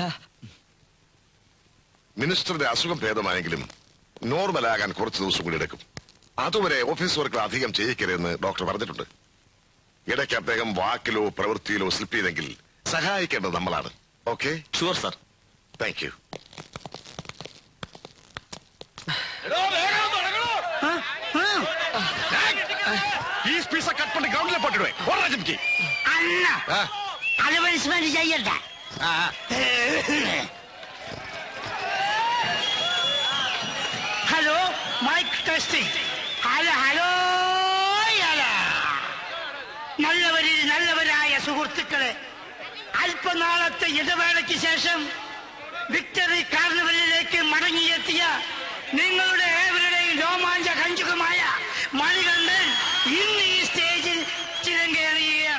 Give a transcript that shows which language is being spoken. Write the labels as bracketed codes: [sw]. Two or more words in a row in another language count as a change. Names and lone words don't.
[ml] മിനിസ്റ്ററുടെ അസുഖം ഭേദമായെങ്കിലും നോർമലാകാൻ കുറച്ച് ദിവസം കൂടി എടുക്കും. അതുവരെ ഓഫീസ് വർക്കുകൾ അധികം ചെയ്യിക്കരുതെന്ന് ഡോക്ടർ പറഞ്ഞിട്ടുണ്ട്. ഇടയ്ക്ക് അദ്ദേഹം വാക്കിലോ പ്രവൃത്തിയിലോ സ്ലിപ്പ് ചെയ്തെങ്കിൽ സഹായിക്കേണ്ടത് നമ്മളാണ്. ഓക്കെ? [en] Sure sir. Thank you. [ta] கட் பண்ணி கிரவுண்ட்ல போட்டுடுவேன். ஓடுறா ஜிம்கி. அண்ணா அட்வர்டைஸ்மென்ட் செய்யடா. [en] Hello mic testing. Hello hello hello. [ml] നല്ലവരായ സുഹൃത്തുക്കളെ, അല്പനാളത്തെ ഇടവേളയ്ക്ക് ശേഷം വിക്ടറി കാർണിവലിലേക്ക് മടങ്ങിയെത്തിയ നിങ്ങളുടെ ഏവരുടെയും രോമാഞ്ച കഞ്ചുകമായ മണികണ്ഠൻ ഇന്ന് ഈ സ്റ്റേജിൽ ചിരങ്കേറിയുകയാണ്.